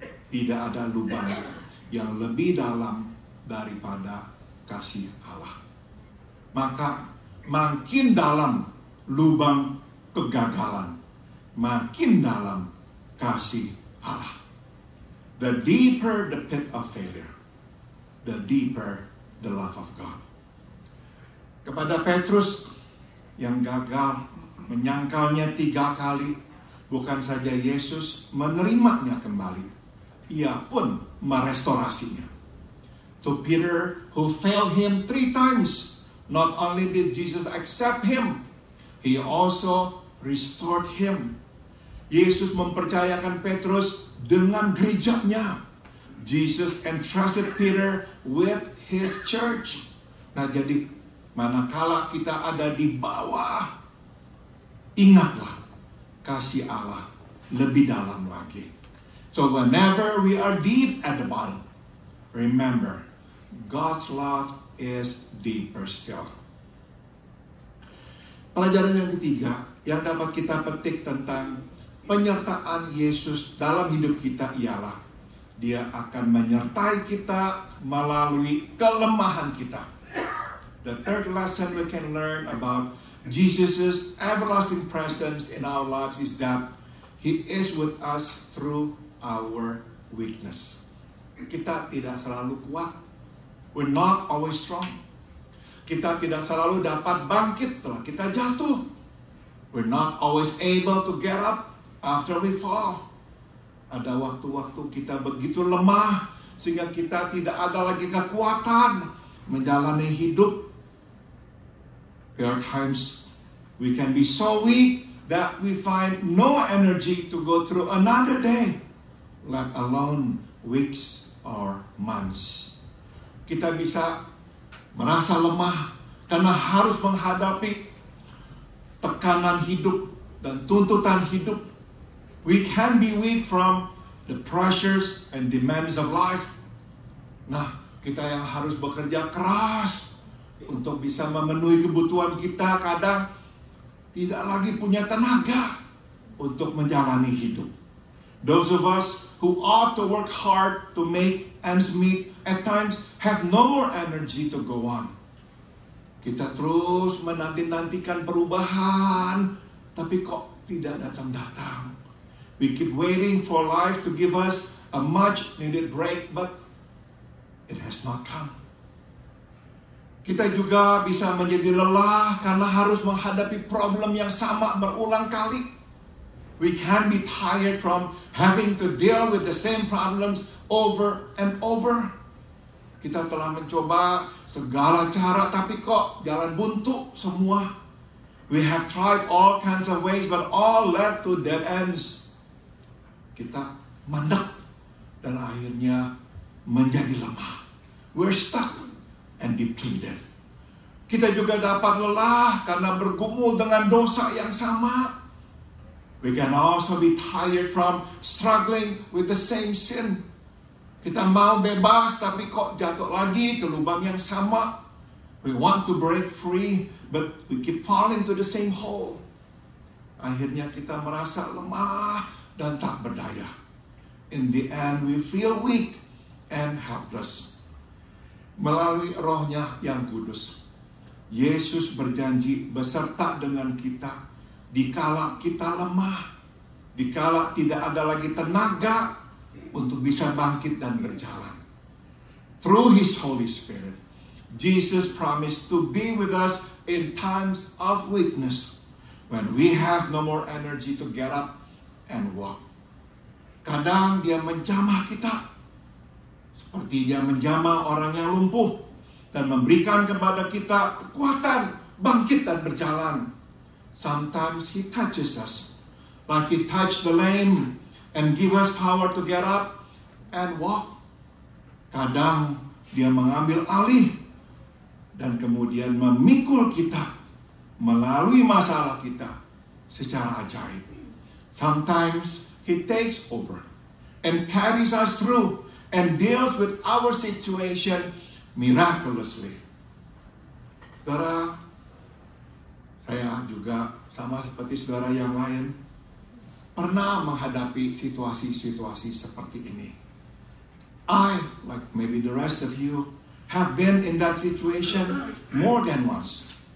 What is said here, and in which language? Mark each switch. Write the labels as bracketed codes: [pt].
[id] Tidak ada lubang yang lebih dalam daripada kasih Allah. Maka makin dalam lubang kegagalan, makin dalam kasih Allah. [en] The deeper the pit of failure, the deeper the love of God. [id] Kepada Petrus yang gagal, menyangkalnya 3 kali, bukan saja Yesus menerimanya kembali, ia pun merestorasinya. [en] To Peter who failed him 3 times, not only did Jesus accept him, he also restored him. [id] Yesus mempercayakan Petrus dengan gerejanya. [en] Jesus entrusted Peter with his church. [id] Nah, jadi manakala kita ada di bawah, ingatlah kasih Allah lebih dalam lagi. [en] So whenever we are deep at the bottom, remember, God's love is deeper still. [id] Pelajaran yang ketiga yang dapat kita petik tentang penyertaan Yesus dalam hidup kita ialah Dia akan menyertai kita melalui kelemahan kita. [en] The third lesson we can learn about Jesus' everlasting presence in our lives is that He is with us through our weakness. [id] Kita tidak selalu kuat. [en] We're not always strong. [id] Kita tidak selalu dapat bangkit setelah kita jatuh. [en] We're not always able to get up after we fall. [id] Ada waktu-waktu kita begitu lemah sehingga kita tidak ada lagi kekuatan menjalani hidup. [en] There are times we can be so weak that we find no energy to go through another day, let alone weeks or months. [id] Kita bisa merasa lemah karena harus menghadapi tekanan hidup dan tuntutan hidup. [en] We can be weak from the pressures and demands of life. [id] Nah, kita yang harus bekerja keras untuk bisa memenuhi kebutuhan kita, kadang tidak lagi punya tenaga untuk menjalani hidup. [en] Those of us who ought to work hard to make ends meet at times have no more energy to go on. [id] Kita terus menanti-nantikan perubahan, tapi kok tidak datang-datang. [en] We keep waiting for life to give us a much needed break, but it has not come. [id] Kita juga bisa menjadi lelah karena harus menghadapi problem yang sama berulang kali. [en] We can be tired from having to deal with the same problems over and over. [id] Kita telah mencoba segala cara, tapi kok jalan buntu semua. [en] We have tried all kinds of ways, but all led to dead ends. [id] Kita mandek dan akhirnya menjadi lemah. [en] We're stuck and depleted. [id] Kita juga dapat lelah karena bergumul dengan dosa yang sama. [en] We can also be tired from struggling with the same sin. [id] Kita mau bebas tapi kok jatuh lagi ke lubang yang sama. [en] We want to break free but we keep falling to the same hole. [id] Akhirnya kita merasa lemah dan tak berdaya. [en] In the end we feel weak and helpless. [id] Melalui Roh-Nya yang kudus, Yesus berjanji beserta dengan kita dikala kita lemah, dikala tidak ada lagi tenaga untuk bisa bangkit dan berjalan. [en] Through His Holy Spirit, Jesus promised to be with us in times of weakness. When we have no more energy to get up and walk. [id] Kadang dia menjamah kita. Seperti dia menjamah orang yang lumpuh. Dan memberikan kepada kita kekuatan bangkit dan berjalan. [en] Sometimes He touches us. Like He touched the lame and give us power to get up and walk. [id] Kadang dia mengambil alih dan kemudian memikul kita melalui masalah kita secara ajaib. [en] Sometimes He takes over and carries us through and deals with our situation miraculously. [id] Saudara, saya juga sama seperti saudara yang lain pernah menghadapi situasi-situasi seperti ini. [en] I, like maybe the rest of you, have been in that situation more than once.